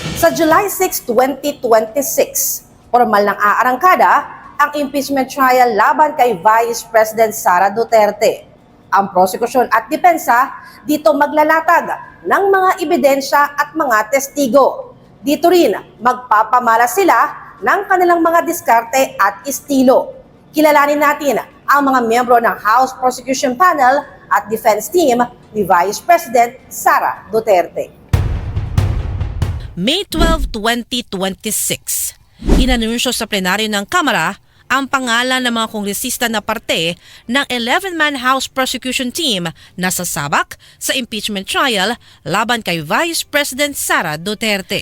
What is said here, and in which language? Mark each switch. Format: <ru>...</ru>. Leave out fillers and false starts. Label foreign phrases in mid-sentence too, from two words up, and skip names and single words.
<tl>Sa July 6, 2026, formal ng aarangkada ang</tl> <en>impeachment trial</en> <tl>laban kay Vice President Sara Duterte. Ang prosekusyon at depensa dito maglalatag ng mga ebidensya at mga testigo. Dito rin magpapamala sila ng kanilang mga diskarte at estilo. Kilalanin natin ang mga miyembro ng House Prosecution Panel at Defense Team ni Vice President Sara Duterte. May 12, 2026, inanunsyo sa plenaryo ng Kamara ang pangalan ng mga kongresista na parte ng 11-man House Prosecution Team na sasabak sa</tl> <en>impeachment trial</en> <tl>laban kay Vice President Sara Duterte.</tl>